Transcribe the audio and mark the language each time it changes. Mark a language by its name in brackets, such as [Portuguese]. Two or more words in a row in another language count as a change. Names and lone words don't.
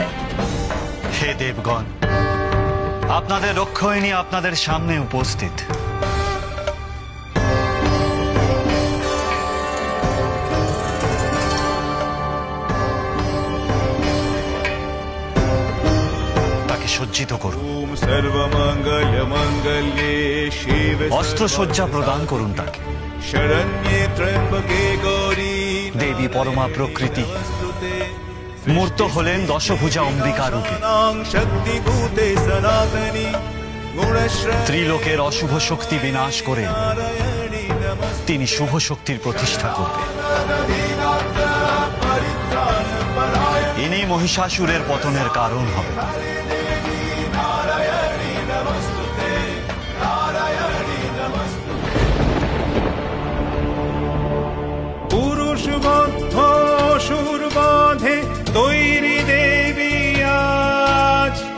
[Bangla] হে দেবগণ, আপনাদের রক্ষয়িনী আপনাদের সামনে উপস্থিত। তাকে সজ্জিত করুন, [Sanskrit] ॐ सर्वमङ्गलमङ्गल्ये शिवे [Bangla] অস্ত্রসজ্জা প্রদান করুন তাকে। [Sanskrit] शरण्ये त्र्यम्बके गौरी [Bangla] দেবী পরমা প্রকৃতি মূর্ত হলেন দশভুজা অম্বিকা রূপে। [Sanskrit] शक्तिभूते सनातनी गुणश्रेणी [Bangla] ত্রিলোকের অশুভ শক্তি বিনাশ করে তিনি শুভ শক্তির প্রতিষ্ঠা করবেন। ইনি মহিষাসুরের পতনের কারণ হবে। পুরুষ বদ্ধ অসুর বাঁধে তৈরি দেবী আজ